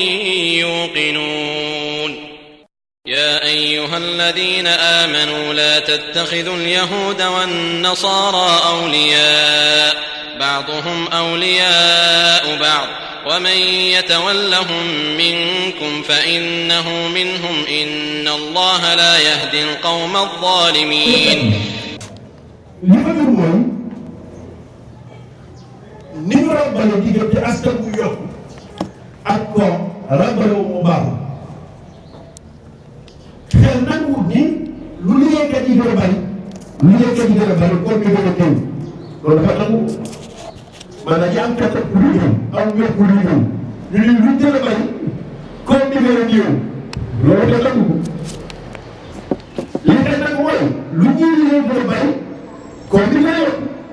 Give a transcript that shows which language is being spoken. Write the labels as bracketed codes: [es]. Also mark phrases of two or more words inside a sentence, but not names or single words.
[ar] يوقنون يا أيها الذين آمنوا لا تتخذوا اليهود والنصارى أولياء بعضهم أولياء بعض ومن يتولهم منكم فإنه منهم إن الله لا يهدي القوم الظالمين [wo] ni ñu ràbbale diggante askan bu yokku ak koom ràbbale wu mu baaxul xel nanguwut ni lu liggéeykat yi gën a bari koom bi gën a teew loolu dafa nangu maanaam yaa am kattan pour liggéey am ñor pour liggéey ñu ne lu gën a bari koom bi gën a néew loolu dafa nangu li nga nangu mooy lu ñuy liggéey gën a bari koom bi gën a yokku